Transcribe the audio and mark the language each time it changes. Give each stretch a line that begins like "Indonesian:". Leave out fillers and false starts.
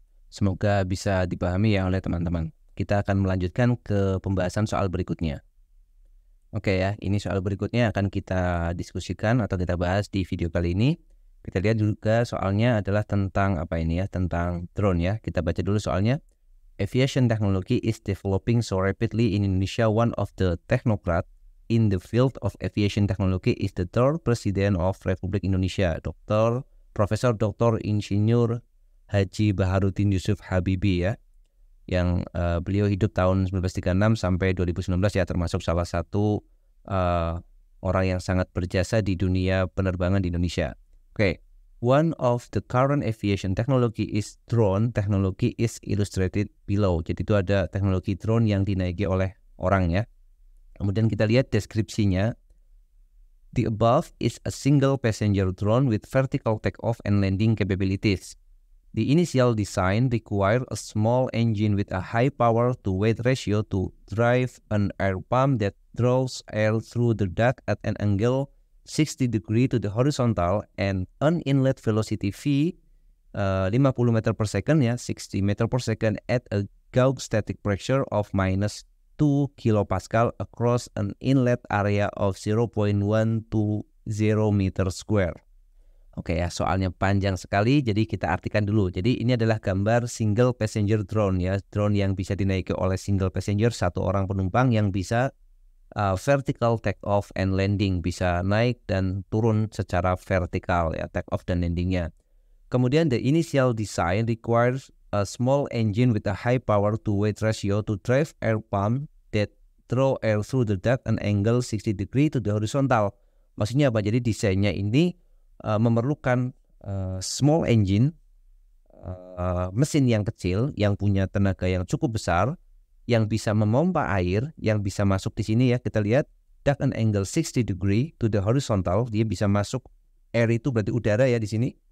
Indonesian: Semoga bisa dipahami ya oleh teman-teman. Kita akan melanjutkan ke pembahasan soal berikutnya. Oke ya, ini soal berikutnya akan kita diskusikan atau kita bahas di video kali ini. Kita lihat juga soalnya adalah tentang apa ini ya, tentang drone ya. Kita baca dulu soalnya.
English: Aviation technology is developing so rapidly in Indonesia. One of the technocrat in the field of aviation technology is the third President of Republik Indonesia, Profesor Dr.
Indonesian: Insinyur Haji Baharudin Yusuf Habibie ya. Yang beliau hidup tahun 1936 sampai 2019 ya, termasuk salah satu orang yang sangat berjasa di dunia penerbangan di Indonesia.
English: Oke, one of the current aviation technology is drone technology is illustrated below.
Indonesian: Jadi itu ada teknologi drone yang dinaiki oleh orang ya. Kemudian kita lihat deskripsinya.
English: The above is a single passenger drone with vertical takeoff and landing capabilities. The initial design required a small engine with a high power-to-weight ratio to drive an air pump that draws air through the duct at an angle 60 degrees to the horizontal and an inlet velocity V 50 meter per second ya, 60 meter per second at a gauge static pressure of minus 2 kilopascal across an inlet area of 0.120 meter square.
Indonesian: Oke ya, soalnya panjang sekali, jadi kita artikan dulu. Jadi ini adalah gambar single passenger drone ya, drone yang bisa dinaiki oleh single passenger, satu orang penumpang yang bisa
English: vertical take off and landing,
Indonesian: bisa naik dan turun secara vertikal ya, take off dan landingnya. Kemudian
English: the initial design requires a small engine with a high power to weight ratio to drive air pump that draw air through the duct an angle 60 degree to the horizontal.
Indonesian: Maksudnya apa? Jadi desainnya ini memerlukan small engine, mesin yang kecil yang punya tenaga yang cukup besar, yang bisa memompa air, yang bisa masuk di sini ya. Kita lihat
English: duct an angle 60 degree to the horizontal,
Indonesian: dia bisa masuk, air itu berarti udara ya di sini.